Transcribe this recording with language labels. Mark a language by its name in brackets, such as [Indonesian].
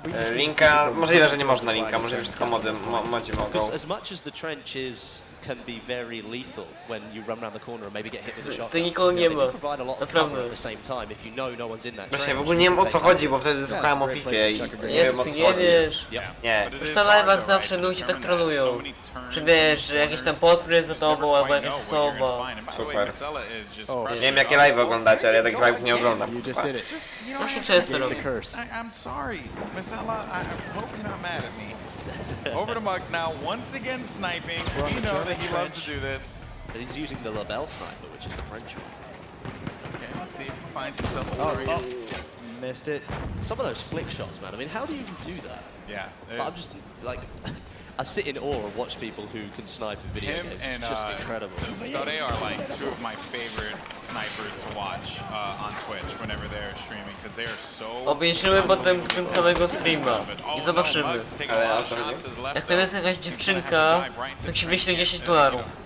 [Polish] Linka, możliwe, że nie można linka, możliwe, że tylko modzi mogą. [English] As much as the trench can be very lethal when you run around the corner and maybe get hit with a shotgun. [Polish] To nikogo nie ma, naprawdę. [English] At the same time, if you know no one's in that [Polish] Właśnie, w ogóle nie wiem o co chodzi, bo wtedy słuchałem o FIFA i nie wiem o co nie chodzi. wiesz. Nie. Już na live'ach zawsze ludzie tak trolują. Czy wiesz, że jakiś tam potwór jest za tobą, albo jakaś osoba. Super. Nie wiem jakie live oglądacie, ale ja takich live'ów nie oglądam. Jak się często robi? [English] I'm sorry, Marcella, I hope you're not mad at me. Over to Muggs now, once again sniping. We know that he loves to do this. And he's using the Labelle sniper, which is the French one. Okay, let's see if he finds himself a warrior. Missed it. Some of those flick shots, man. I mean, how do you do that? Yeah. I'm just like, I sit in awe and watch people who can snipe in video games. And it's just incredible. Stode are like 2 of my favorite snipers to watch on Twitch whenever they're streaming, because they are so. [Polish] Obejrzymy potem końcowego streama i zobaczymy. Jak tam jest jakaś dziewczynka, to ci wyślę $10.